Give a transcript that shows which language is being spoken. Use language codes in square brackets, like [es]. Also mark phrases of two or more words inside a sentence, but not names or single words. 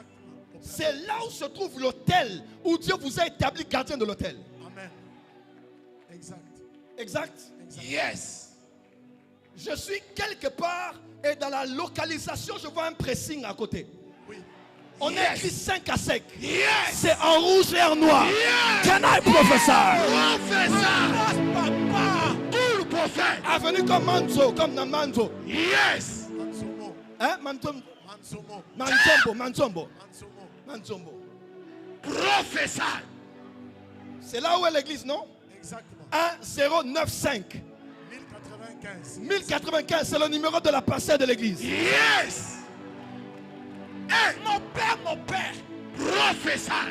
[fr] c'est là où se trouve l'hôtel, où Dieu vous a établi gardien de l'hôtel. Amen. Exact. Exact? Yes. Je suis quelque part Et dans la localisation, je vois un pressing à côté. Oui. On a écrit 5 à sec. Yes. C'est en rouge et en noir. Yes. [en] Can I prophesy? [fr] Professeur. Papa. Tout le prophète. Avenue comme Manzo, comme dans Manzo. Yes. Hein? Manzombo. Mansomo. Manzombo. Manzombo. Mansomo. Manzombo. Professeur. C'est là où est l'église, non? Exactement. 1095. 1095. 1095, c'est le numéro de la parcelle de l'église. [en] Yes. Hey, [fr] mon père. Professeur.